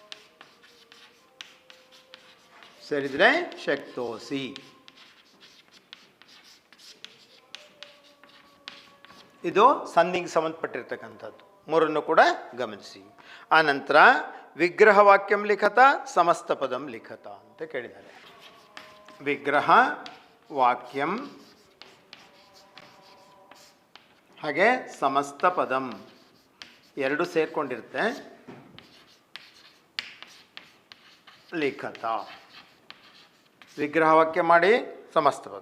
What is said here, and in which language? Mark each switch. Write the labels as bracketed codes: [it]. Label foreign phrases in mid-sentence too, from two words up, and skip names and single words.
[kn] ಸೇರಿದರೆ ಶಕ್ತೋಸಿ. ಇದು ಸಂಧಿಗೆ ಸಂಬಂಧಪಟ್ಟಿರ್ತಕ್ಕಂಥದ್ದು. ಮೂರನ್ನು ಕೂಡ ಗಮನಿಸಿ. ಆನಂತರ [sa] ವಿಗ್ರಹ ವಾಕ್ಯಂ ಲಿಖತ ಸಮಸ್ತ ಪದಂ ಲಿಖತ [kn] ಅಂತ ಕೇಳಿದ್ದಾರೆ. [sa] ವಿಗ್ರಹ ವಾಕ್ಯಂ [kn] ಹಾಗೆ [sa] ಸಮಸ್ತ ಪದಂ [kn] ಎರಡು ಸೇರ್ಕೊಂಡಿರುತ್ತೆ. [sa] ಲಿಖತ ವಿಗ್ರಹ ವಾಕ್ಯ [kn] ಮಾಡಿ ಸಮಸ್ತ ಪದ.